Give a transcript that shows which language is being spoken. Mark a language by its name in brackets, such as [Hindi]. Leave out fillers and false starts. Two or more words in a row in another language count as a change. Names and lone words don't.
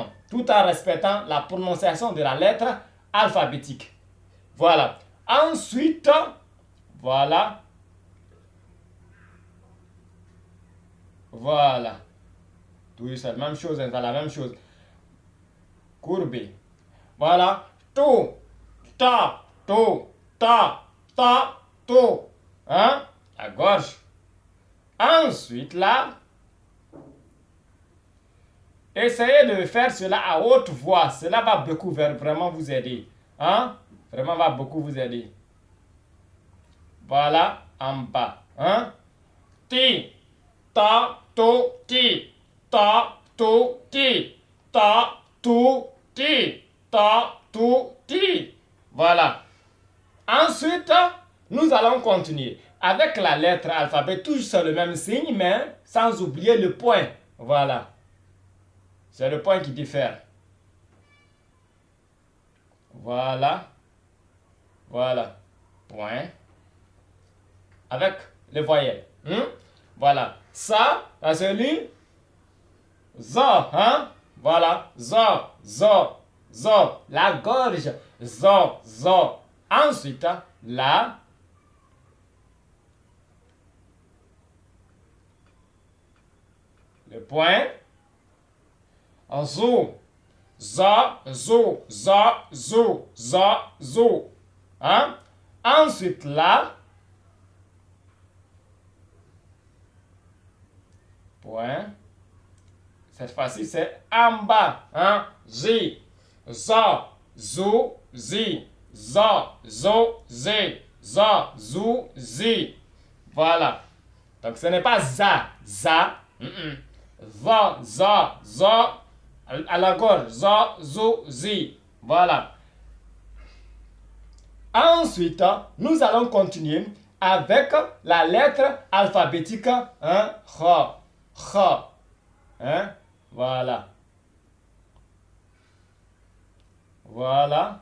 [French] Tout en respectant la prononciation de la lettre alphabétique. Voilà. Ensuite, voilà. Voilà. Tout c'est la même chose, c'est la même chose. Courbé. Voilà. To, ta, to, ta, ta, to. Hein? À gauche. Ensuite, là, essayez de faire cela à haute voix. Cela va beaucoup vraiment vous aider. Hein? Vraiment va beaucoup vous aider. Voilà, en bas. Hein? Ti, ta, to, ti. Ta, to, ti. Ta, to, ti. Ta, to, ti. Voilà. Ensuite, nous allons continuer avec la lettre alphabet, toujours sur le même signe, mais sans oublier le point. Voilà. C'est le point qui diffère. Voilà. Voilà. Point. Avec les voyelles. Voilà. Ça se lit zo. Hein? Voilà. Zo, zo, zo. La gorge. Zo, zo. Ensuite, là. Le point. Zo. Za, zo, za, zo, za, zo. Hein? Ensuite, là. Point. Cette fois-ci, c'est en bas. Hein? J. Za, zo, zi. Za, zo, zi. Za, zo, zi. Voilà. Donc, ce n'est pas za. Za. Va, za, za. À la gorge. Za, zo, zi. Voilà. Ensuite, nous allons continuer avec la lettre alphabétique. Hein? Kha. Kha. Hein? Voilà. Voilà.